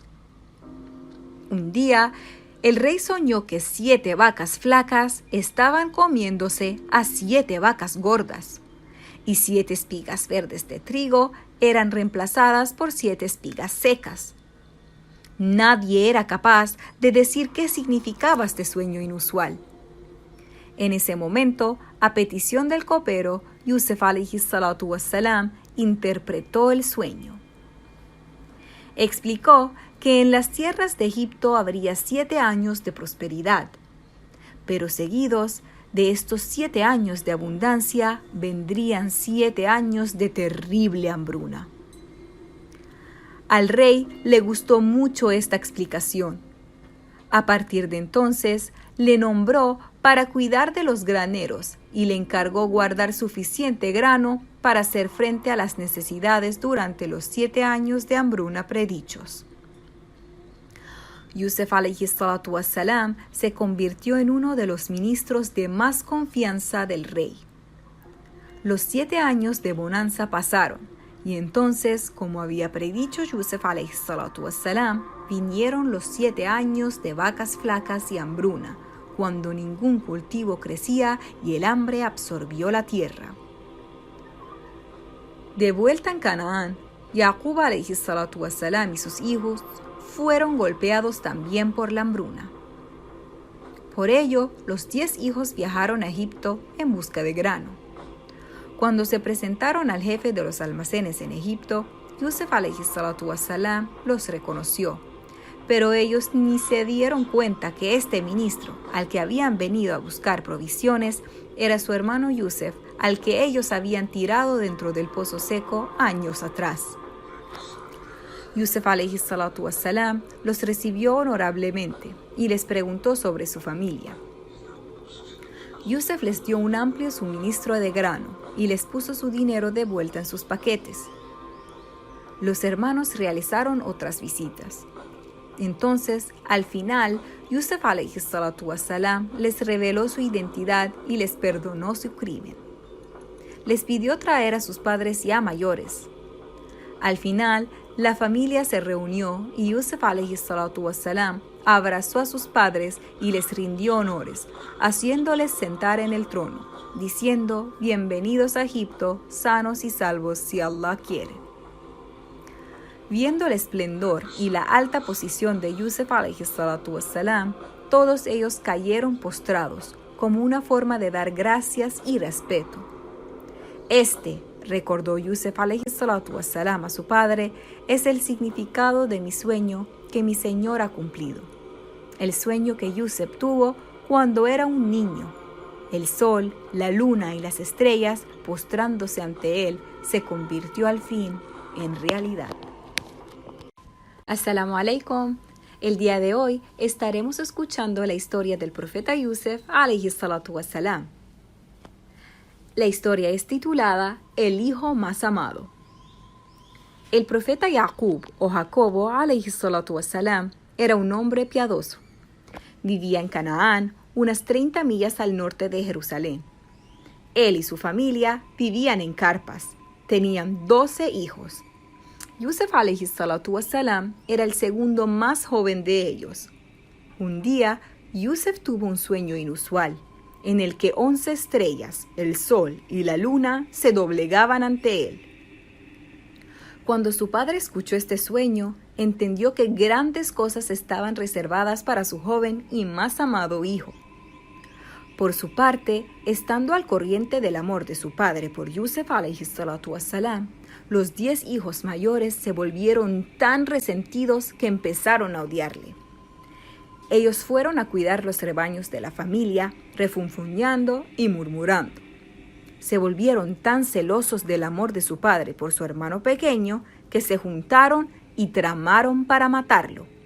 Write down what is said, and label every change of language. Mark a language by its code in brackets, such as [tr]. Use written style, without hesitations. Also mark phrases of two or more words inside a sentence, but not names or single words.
[es] Un día, el rey soñó que 7 vacas flacas estaban comiéndose a 7 vacas gordas, y 7 espigas verdes de trigo eran reemplazadas por 7 espigas secas. Nadie era capaz de decir qué significaba este sueño inusual. En ese momento, a petición del copero, [ar] Yusuf عليه الصلاة والسلام [es] interpretó el sueño. Explicó que en las tierras de Egipto habría 7 años de prosperidad, pero seguidos de estos 7 años de abundancia vendrían 7 años de terrible hambruna. Al rey le gustó mucho esta explicación. A partir de entonces, le nombró para cuidar de los graneros y le encargó guardar suficiente grano para hacer frente a las necesidades durante los 7 años de hambruna predichos. Yusef [ar] عليه الصلاة والسلام [es] se convirtió en uno de los ministros de más confianza del rey. Los 7 años de bonanza pasaron, y entonces, como había predicho Yusef [ar] عليه الصلاة والسلام, [es] vinieron los 7 años de vacas flacas y hambruna, cuando ningún cultivo crecía y el hambre absorbió la tierra. De vuelta en Canaán, Yaqub [ar] عليه الصلاة والسلام [es] y sus hijos fueron golpeados también por la hambruna. Por ello, los 10 hijos viajaron a Egipto en busca de grano. Cuando se presentaron al jefe de los almacenes en Egipto, Yusef [ar] عليه الصلاة والسلام [es] los reconoció, pero ellos ni se dieron cuenta que este ministro, al que habían venido a buscar provisiones, era su hermano Yusef, al que ellos habían tirado dentro del pozo seco años atrás. Yusef [ar] عليه الصلاة والسلام [es] los recibió honorablemente y les preguntó sobre su familia. Yusef les dio un amplio suministro de grano y les puso su dinero de vuelta en sus paquetes. Los hermanos realizaron otras visitas. Entonces, al final, Yusef [ar] عليه الصلاة والسلام [es] les reveló su identidad y les perdonó su crimen. Les pidió traer a sus padres ya mayores. Al final, la familia se reunió y Yusef [ar] عليه الصلاة والسلام [es] abrazó a sus padres y les rindió honores, haciéndoles sentar en el trono, diciendo: bienvenidos a Egipto, sanos y salvos si Allah quiere. Viendo el esplendor y la alta posición de Yusef [ar] عليه الصلاة والسلام, [es] todos ellos cayeron postrados, como una forma de dar gracias y respeto. Recordó Yusef [ar] عليه الصلاة والسلام [es] a su padre, es el significado de mi sueño que mi Señor ha cumplido. El sueño que Yusef tuvo cuando era un niño. El sol, la luna y las estrellas, postrándose ante él, se convirtió al fin en realidad. [ar] السلام عليكم. [es] El día de hoy estaremos escuchando la historia del profeta Yusef [ar] عليه الصلاة والسلام. [es] La historia es titulada El hijo más amado. El profeta Yaqub o Jacobo [ar] عليه الصلاة والسلام [es] era un hombre piadoso. Vivía en Canaán, unas 30 millas al norte de Jerusalén. Él y su familia vivían en carpas. Tenían 12 hijos. Yusef [ar] عليه الصلاة والسلام [es] era el segundo más joven de ellos. Un día, Yusef tuvo un sueño inusual, en el que 11 estrellas, el sol y la luna se doblegaban ante él. Cuando su padre escuchó este sueño, entendió que grandes cosas estaban reservadas para su joven y más amado hijo. Por su parte, estando al corriente del amor de su padre por Yusef [ar] عليه الصلاة والسلام, [es] los 10 hijos mayores se volvieron tan resentidos que empezaron a odiarle. Ellos fueron a cuidar los rebaños de la familia, refunfuñando y murmurando. Se volvieron tan celosos del amor de su padre por su hermano pequeño que se juntaron y tramaron para matarlo.